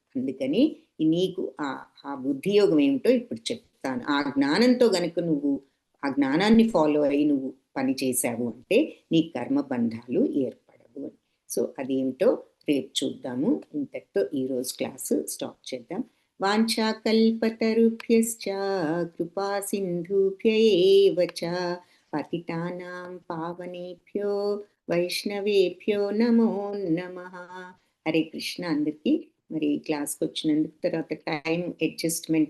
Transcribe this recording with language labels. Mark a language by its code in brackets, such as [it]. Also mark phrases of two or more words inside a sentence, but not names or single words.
[te] అందుకని నీకు ఆ బుద్ధియోగం ఏమిటో ఇప్పుడు చెప్తాను. ఆ జ్ఞానంతో గనుక నువ్వు ఆ జ్ఞానాన్ని ఫాలో అయ్యి నువ్వు పని చేశావు అంటే నీ కర్మబంధాలు ఏర్పడవు. సో అదేంటో రేపు చూద్దాము. ఇంతటితో ఈరోజు క్లాసు స్టాప్ చేద్దాం. [sa] వాంఛాకల్పతరుభ్యశ్చ కృపా సింధుభ్య ఏవ చ పతితానాం పావనేభ్యో వైష్ణవేభ్యో నమో నమః. హరే కృష్ణ [te] అందరికీ. మరి క్లాస్కి వచ్చినందుకు, తర్వాత [en] time adjustment